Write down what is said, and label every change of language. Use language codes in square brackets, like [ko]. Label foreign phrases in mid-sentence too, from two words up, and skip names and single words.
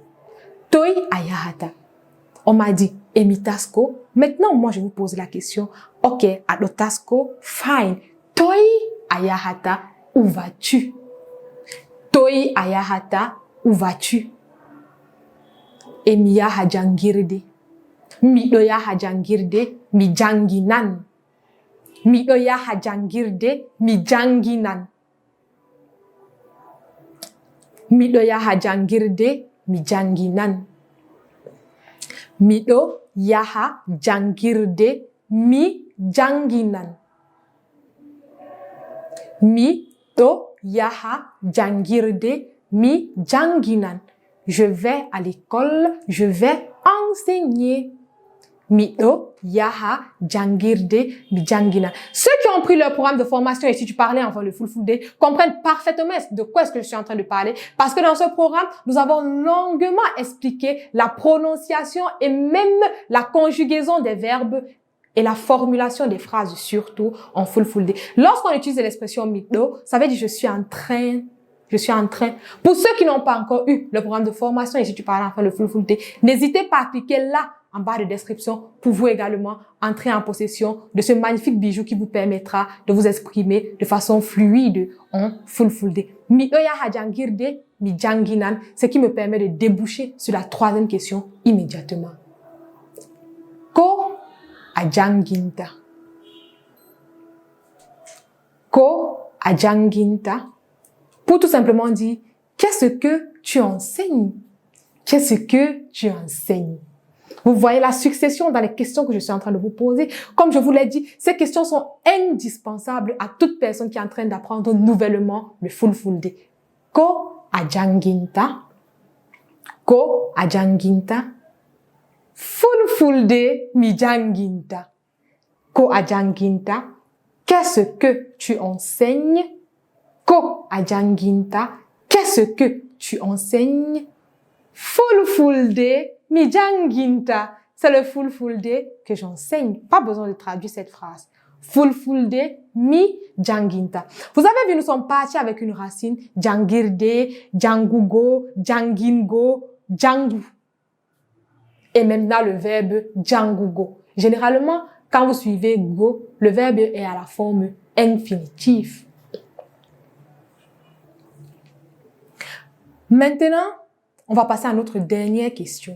[fr] Où. [ff] Toi ayahata. [fr] On m'a dit, emitasko. Maintenant, moi, je vous pose la question. Ok, adotasko, fine. [ff] Toi ayahata, [fr] où vas-tu? [ff] Toi ayahata, [fr] où vas-tu? [ff] Emiya hajangirde. Midoya hajangirde, mi janginan. Midoya hajangirde, mi janginan. Midoya hajangirde, mi janginan. Mido yaha jangirde mi janginan. Mido yaha jangirde mi janginan. [fr] Je vais à l'école, je vais enseigner. [ff] Mido yaha jangirde mi janginan. [fr] Ceux qui ont pris leur programme de formation et si tu parlais avant le Fulfulde comprennent parfaitement de quoi est-ce que je suis en train de parler parce que dans ce programme, nous avons longuement expliqué la prononciation et même la conjugaison des verbes et la formulation des phrases surtout en Fulfulde. Lorsqu'on utilise l'expression mido, ça veut dire je suis en train. Je suis en train. Pour ceux qui n'ont pas encore eu le programme de formation et si tu parles enfin le Fulfulde, n'hésitez pas à cliquer là en bas de description pour vous également entrer en possession de ce magnifique bijou qui vous permettra de vous exprimer de façon fluide en Fulfulde. [ff] Mi oya hajangirde, mi janginan, [fr] ce qui me permet de déboucher sur la troisième question immédiatement. [ff] Ko ajanginta. Ko ajanginta. [fr] Pour tout simplement dire, qu'est-ce que tu enseignes? Qu'est-ce que tu enseignes? Vous voyez la succession dans les questions que je suis en train de vous poser. Comme je vous l'ai dit, ces questions sont indispensables à toute personne qui est en train d'apprendre nouvellement le Fulfulde. [ff] Ko ajanginta. Ko ajanginta. Fulfulde mi janginta. Ko ajanginta. [fr] Qu'est-ce que tu enseignes? [ff] Ko ajanginta. [fr] Qu'est-ce que tu enseignes? [ff] Fulfulde mi janginta. [fr] C'est le Fulfulde que j'enseigne. Pas besoin de traduire cette phrase. [ff] Fulfulde mi janginta. [fr] Vous avez vu, nous sommes partis avec une racine. [ff] Jangirde, jangugo, jangingo, jangu. [fr] Et maintenant le verbe jangugo. Généralement, quand vous suivez go, le verbe est à la forme infinitive. Maintenant, on va passer à notre dernière question.